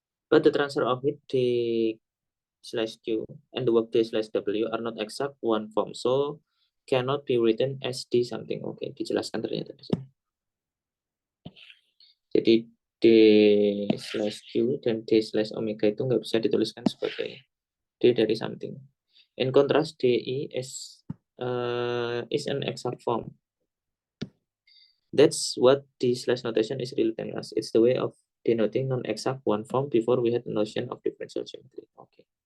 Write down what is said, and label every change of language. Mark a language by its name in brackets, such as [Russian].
[English] But the transfer of heat D slash Q and the work D slash W are not exact one form, so cannot be written as D something. [Indonesian] Oke, dijelaskan ternyata di sini. Jadi D slash Q dan D slash omega itu nggak bisa dituliskan sebagai D dari something. [English] In contrast, DI is an exact form. That's what D slash notation is really telling us. It's the way of denoting non-exact one form before we had the notion of differential geometry. Okay.